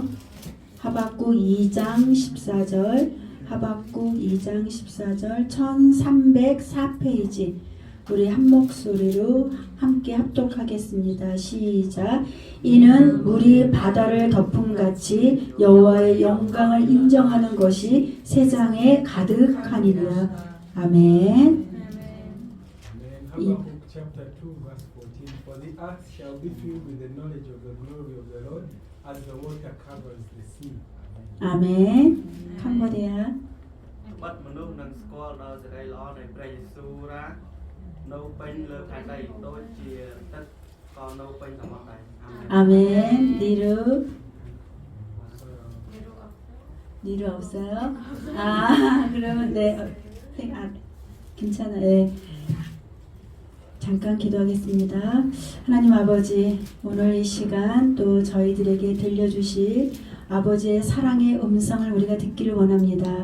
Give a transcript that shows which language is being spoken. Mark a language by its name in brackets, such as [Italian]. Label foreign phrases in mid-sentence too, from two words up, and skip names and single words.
[Korean] 하박국 2장 14절, 하박국 2장 14절, 1304페이지. 우리 한 목소리로 함께 합독하겠습니다. 시작. 이는 물이 바다를 덮음같이 여호와의 영광을 인정하는 것이 세상에 가득하니라. 아멘. [English] Habakkuk chapter 2 verse 14. For the earth shall be filled with the knowledge of the glory of the Lord as the water covers the sea. [Korean] 아멘. 캄보디아. [Khmer] បាត់មនុស្សនឹងស្គាល់ដល់សេរីល្អនៃព្រះយេស៊ូវរានៅពេញលើផែនដីដូចជាទឹកក៏នៅពេញសមុទ្រដែរ [Korean] 아멘. 니르. 니르 없어요? 아, 그러면 네. 괜찮아요. 네. 잠깐 기도하겠습니다. 하나님 아버지, 오늘 이 시간 또 저희들에게 들려주실 아버지의 사랑의 음성을 우리가 듣기를 원합니다.